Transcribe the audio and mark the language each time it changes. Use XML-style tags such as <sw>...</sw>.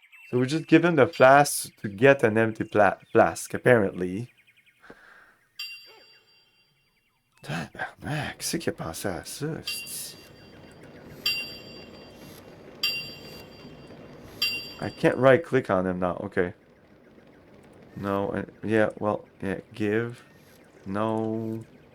<en>So we just give him the flask to get an empty flask, apparently.</en> <fr>Tabarnak, c'est qui a pensé à ça?</fr> <en>I can't right click on him now. Okay. No, yeah, well, yeah, give. No.</en>